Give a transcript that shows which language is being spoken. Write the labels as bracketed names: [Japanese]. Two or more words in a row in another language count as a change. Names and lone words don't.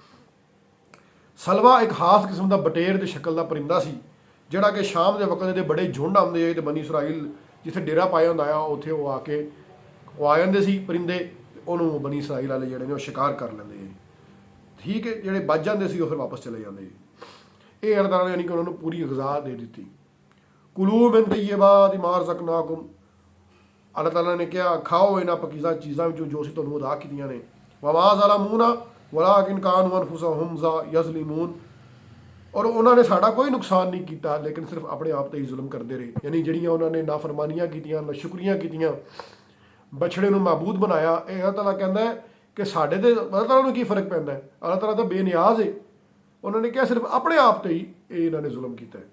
[Punjabi] ਸਲਵਾ ਇੱਕ ਖਾਸ ਕਿਸਮ ਦਾ ਬਟੇਰ ਦੀ ਸ਼ਕਲ ਦਾ ਪਰਿੰਦਾ ਸੀ, ਜਿਹੜਾ ਕਿ ਸ਼ਾਮ ਦੇ ਵਕਤ ਇਹਦੇ ਬੜੇ ਝੁੰਡ ਆਉਂਦੇ ਆ ਤੇ ਬਨੀ ਇਸਰਾਈਲ ਜਿੱਥੇ ਡੇਰਾ ਪਾਇਆ ਹੁੰਦਾ ਆ ਉੱਥੇ ਉਹ ਆ ਜਾਂਦੇ ਸੀ ਪਰਿੰਦੇ, ਉਹਨੂੰ ਬਨੀ ਇਸਰਾਈਲ ਵਾਲੇ ਜਿਹੜੇ ਨੇ ਉਹ ਸ਼ਿਕਾਰ ਕਰ ਲੈਂਦੇ। ਠੀਕ ਹੈ, ਜਿਹੜੇ ਬਚ ਜਾਂਦੇ ਸੀ ਉਹ ਫਿਰ ਵਾਪਸ ਚਲੇ ਜਾਂਦੇ। ਇਹ ਅੱਲਾਹ ਤਾਲਾ ਨੇ ਯਾਨੀ ਕਿ ਉਹਨਾਂ ਨੂੰ ਪੂਰੀ ਗ਼ਜ਼ਾ ਦੇ ਦਿੱਤੀ। [Arabic] كلوا من طيبات ما رزقناكم, [Punjabi] ਅੱਲਾਹ ਤਾਲਾ ਨੇ ਕਿਹਾ ਖਾਓ ਇਹਨਾਂ ਪਾਕੀਜ਼ਾ ਚੀਜ਼ਾਂ ਵਿੱਚੋਂ ਜੋ ਅਸੀਂ ਤੁਹਾਨੂੰ ਅਦਾ ਕੀਤੀਆਂ ਨੇ। [Arabic] وما ظلمونا ولكن كانوا أنفسهم يظلمون, [Punjabi] ਔਰ ਉਹਨਾਂ ਨੇ ਸਾਡਾ ਕੋਈ ਨੁਕਸਾਨ ਨਹੀਂ ਕੀਤਾ ਲੇਕਿਨ ਸਿਰਫ ਆਪਣੇ ਆਪ ਤੇ ਹੀ ਜ਼ੁਲਮ ਕਰਦੇ ਰਹੇ। ਯਾਨੀ ਜਿਹੜੀਆਂ ਉਹਨਾਂ ਨੇ ਨਾਫਰਮਾਨੀਆਂ ਕੀਤੀਆਂ, ਨਾਸ਼ੁਕਰੀਆਂ ਕੀਤੀਆਂ, ਬਛੜੇ ਨੂੰ ਮਾਬੂਦ ਬਣਾਇਆ। ਇਹ ਅੱਲਾਹ ਤਾਲਾ ਕਹਿੰਦਾ ਹੈ ਕਿ ਸਾਡੇ ਤੇ ਅੱਲਾਹ ਤਾਲਾ ਨੂੰ ਕੀ ਫਰਕ ਪੈਂਦਾ ਹੈ? ਅੱਲਾਹ ਤਾਲਾ ਤਾਂ ਬੇਨਿਆਜ਼ ਹੈ। ਉਹਨਾਂ ਨੇ ਕਿਹਾ ਸਿਰਫ ਆਪਣੇ ਆਪ ਤੇ ਹੀ ਇਹ ਇਹਨਾਂ ਨੇ ਜ਼ੁਲਮ ਕੀਤਾ ਹੈ।